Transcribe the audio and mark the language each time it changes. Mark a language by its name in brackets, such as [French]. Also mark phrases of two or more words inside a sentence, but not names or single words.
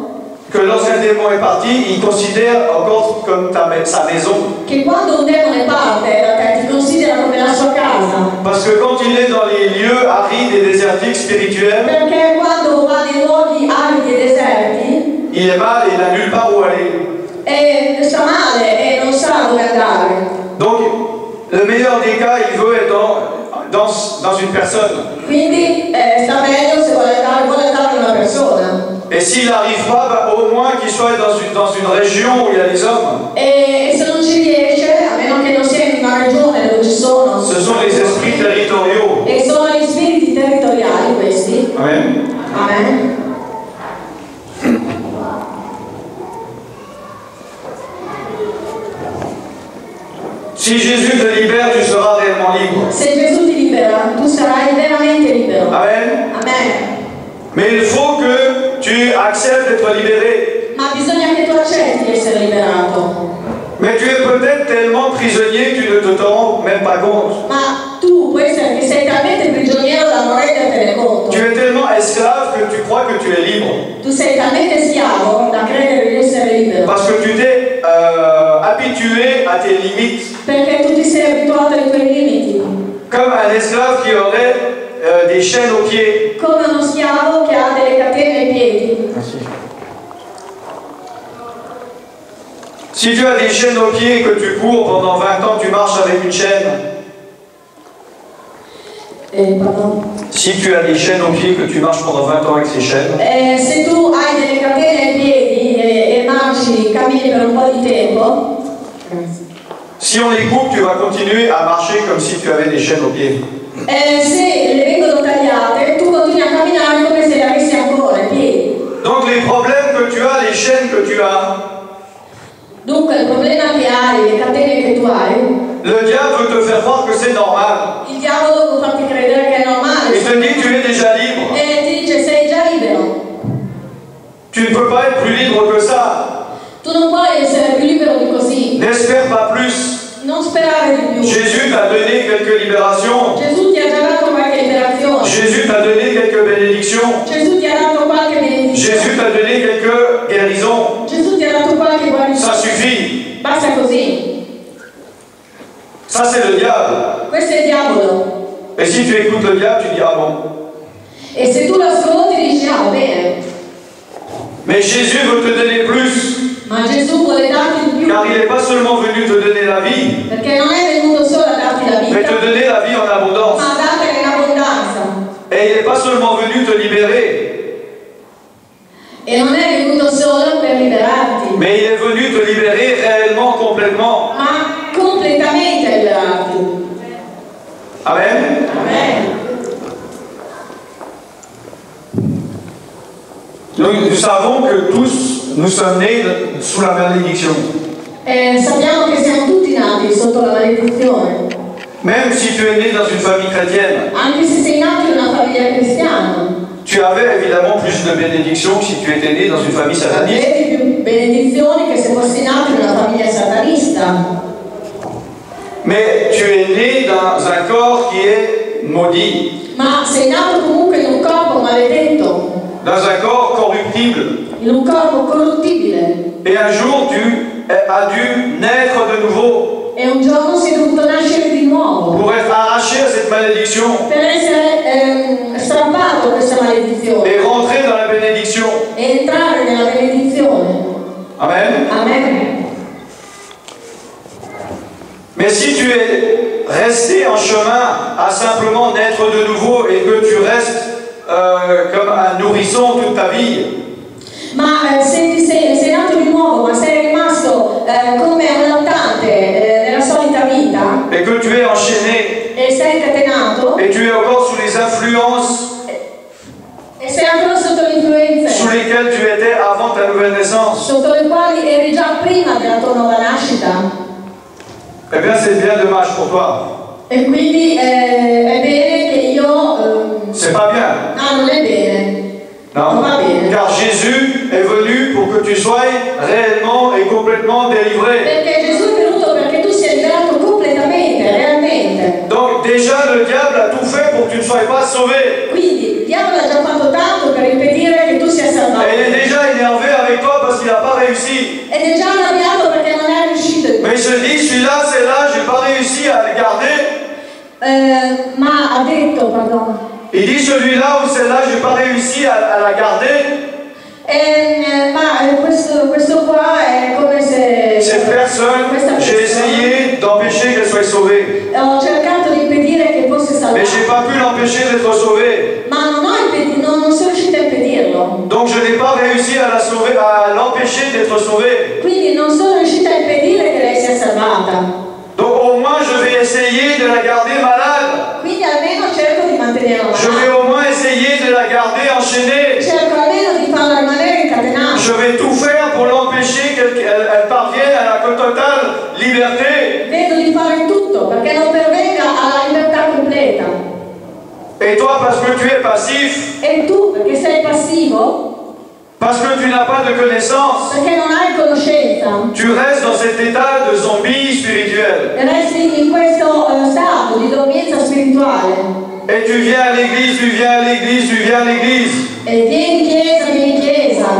[French] que lorsqu'un démon est parti, il considère encore comme sa maison. [Italian] che quando un demone parte da te ti considera come la sua casa. [French] Parce que quand il est dans les lieux arides et désertiques spirituels, [Italian] Perché quando va nei luoghi aridi e deserti, [French] il est mal et il n'a nulle part où aller. [Italian] e sta male e non sa dove andare. [French] Donc, le meilleur des cas, il veut être dans une personne. [Italian] Quindi sta meglio se vuole andare da una persona. [French] Et s'il n'arrive pas, bah, au moins qu'il soit dans une région où il y a les hommes. [Italian] E se non ci riesce, a meno che non sia in una regione dove ci sono, [French] Ce sont les esprits territoriaux. [Italian] e sono gli spiriti territoriali questi. [French] Amen. [Italian] Amen. [French] Si Jésus te libère, tu seras réellement libre. [Italian] Se Gesù ti libera, tu sarai veramente libero. [French] Amen. [Italian] Amen. [French] Mais il faut que tu acceptes d'être libéré. [Italian] Ma bisogna che tu accetti di essere liberato. [French] Mais tu es peut-être tellement prisonnier que tu ne te rends même pas compte. [Italian] Ma tu puoi essere che sei talmente prigioniero da non rendertene conto. [French] Tu es tellement esclave que tu crois que tu es libre. [Italian] Tu sei talmente schiavo da credere di essere libero. [French] Parce que tu t'es habitué à tes limites. [Italian] Perché tu ti sei abituato ai tuoi limiti. [French] Comme un esclave qui aurait des chaînes aux pieds. [Italian] Come uno schiavo che ha delle catene ai piedi. [French] Si tu as des chaînes aux pieds et que tu cours pendant 20 ans, tu marches avec une chaîne. Pardon. Si tu as des chaînes aux pieds et que tu marches pendant 20 ans avec ces chaînes, [Italian] Se tu hai delle catene ai piedi e marci, cammini per un po' di tempo, [French] si on les coupe, tu vas continuer à marcher comme si tu avais des chaînes aux pieds. [Italian] se le vengono tagliate, tu continui a camminare come se le avessi ancora ai piedi. [French] Donc les problèmes que tu as, les chaînes que tu as, [Italian] Dunque il problema che hai, le catene che tu hai, [French] le diable veut te faire croire que c'est normal. [Italian] il diavolo vuole farti credere che è normale. [French] Il te dit tu es déjà libre. [Italian] E ti dice sei già libero. [French] Tu ne peux pas être plus libre que ça. [Italian] Tu non puoi essere più libero di così. [French] N'espère pas plus. [Italian] Non sperare di più. [French] Jésus t'a donné quelques libérations. [Italian] Gesù ti ha già dato qualche liberazione. [French] Jésus t'a donné quelques bénédictions. [Italian] Gesù ti ha dato qualche benedizione. [French] Jésus t'a donné quelques guérisons. [Italian] Gesù ti ha dato qualche guarigione. [French] Ça suffit. [Italian] Basta così. [French] Ça c'est le diable. [Italian] Questo è il diavolo. [French] Et si tu écoutes le diable, tu dis ah bon. [Italian] E se tu lo ascolti dici ah va bene. [French] Mais Jésus veut te donner plus. [Italian] Ma Gesù vuole darti di più. [French] Car il n'est pas seulement venu te donner la vie, [Italian] Perché non è venuto solo a darti la [French] mais [Italian] vita, [French] te donner la vie en abondance. [Italian] ma a dartene in abbondanza. [French] Et il n'est pas seulement venu te libérer, [Italian] E non è venuto solo per liberarti, [French] mais il est venu te libérer réellement, complètement. [Italian] ma completamente liberarti. [French] Amen. [Italian] Amen. [French] Nous savons que tous, nous sommes nés sous la malédiction. [Italian] Sappiamo che siamo tutti nati sotto la maledizione, [French] Même si tu es né dans une famille chrétienne, [Italian] anche se sei nato in una famiglia cristiana. [French] tu avais évidemment plus de bénédictions que si tu étais né dans une famille sataniste. [Italian] Avevi più benedizioni che se fossi nato in una famiglia satanista. [French] Mais tu es né dans un corps qui est maudit, [Italian] Ma sei nato comunque in un corpo maledetto, [French] dans un corps corruptible. [Italian] in un corpo corruttibile. [French] Et un jour, tu as dû naître de nouveau [Italian] E un giorno sei dovuto nascere di nuovo [French] pour être arraché à cette malédiction [Italian] per essere strappato questa maledizione [French] et rentrer dans la bénédiction. [Italian] e entrare nella benedizione. [French] Amen. [Italian] Amen. [French] Mais si tu es resté en chemin à simplement naître de nouveau et que tu restes comme un nourrisson toute ta vie, [Italian] Ma se sei nato di nuovo, ma sei rimasto come un lattante nella solita vita [French] et que tu es enchaîné [Italian] e sei incatenato [French] et tu es encore sous les influences [Italian] e sei ancora sotto le influenze [French] sous lesquelles tu étais avant ta nouvelle naissance, [Italian] sotto le quali eri già prima della tua nuova nascita, [French] eh bien c'est bien dommage pour toi. [Italian] e quindi è bene che io [French] C'est pas bien. [Italian] non è bene. [French] Non, [Italian] Va bene. [French] car Jésus est venu pour que tu sois réellement et complètement délivré. [Italian] Perché Gesù è venuto perché tu sia liberato completamente, realmente. [French] Donc déjà le diable a tout fait pour que tu ne sois pas sauvé. [Italian] Quindi il diavolo ha già fatto tanto per impedire che tu sia salvato. [French] Et il est déjà énervé avec toi parce qu'il n'a pas réussi. [Italian] Ed è già arrabbiato perché non è riuscito. [French] Mais il se dit, celui-là, c'est là, j'ai pas réussi à le garder. [Italian] Ma ha detto, [French] pardon. Il dit, celui-là ou celle-là, j'ai pas réussi à la garder. [Italian] Ma questo qua è come se [French] Cette personne, [Italian] questa [French] j'ai [Italian] persona- [French] essayé d'empêcher qu'elle soit sauvée. [Italian] Ho cercato di impedire che fosse [French] Mais [Italian] salvato. [French] j'ai pas pu l'empêcher d'être sauvée. [Italian] Ma non sono riuscita a impedirlo. [French] Donc je n'ai pas réussi à la sauver, à l'empêcher d'être sauvée. [Italian] Quindi non sono riuscita a impedire che lei sia salvata. [French] Donc au moins je vais essayer de la garder malade. [Italian] Quindi almeno cerco di mantenerla. [French] Je vais au moins essayer de la garder enchaînée. [Italian] Cerco almeno di farla rimanere incatenata. [French] Je vais tout faire pour l'empêcher qu'elle parvienne à la totale liberté. [Italian] Vedo di fare tutto perché non pervenga alla libertà completa. [French] Et toi, parce que tu es passif, [Italian] E tu, perché sei passivo, [French] parce que tu n'as pas de connaissance, [Italian] perché non hai conoscenza, [French] tu restes dans cet état de zombie spirituel. [Italian] resti in questo stato di dormienza spirituale. [French] Et tu viens à l'église, tu viens à l'église, tu viens à l'église. [Italian] E vieni in chiesa,